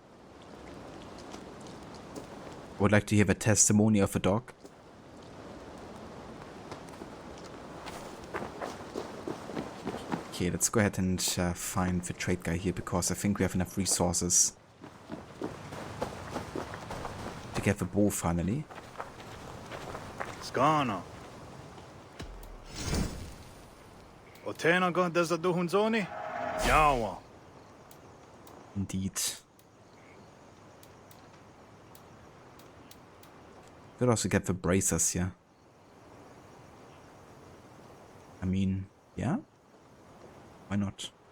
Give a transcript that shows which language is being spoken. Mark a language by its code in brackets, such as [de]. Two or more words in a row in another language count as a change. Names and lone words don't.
[en] I would like to hear the testimony of a dog. Okay, let's go ahead and find the trade guy here, because I think we have enough resources to get the bow finally. Skana. Otena gon desa duhunzoni? Yawa. Indeed. Could also get the bracers here. I mean, yeah? Why not?